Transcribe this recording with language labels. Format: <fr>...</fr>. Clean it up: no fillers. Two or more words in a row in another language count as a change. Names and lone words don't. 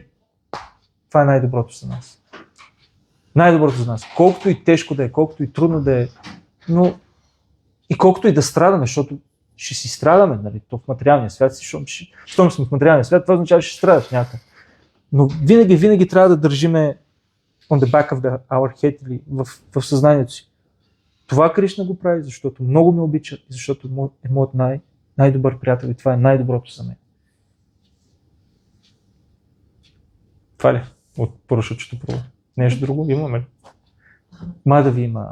<bg>Това е най-доброто за нас. Най-доброто за нас. Колкото и тежко да е, колкото и трудно да е, но и колкото и да страдаме, защото ще си страдаме, нали, то в материалния свят, щом сме в материалния свят, това означава, че ще страдаш някъде. Но винаги трябва да държиме</bg> <en>on the back of our head</en> <bg>или в съзнанието си. Това Кришна го прави, защото много ме обича и защото е моят най-добър приятел и това е най-доброто за мен. Това ли? От Порушачето пробва. Нещо друго имаме ли? Мадhavi има...</bg>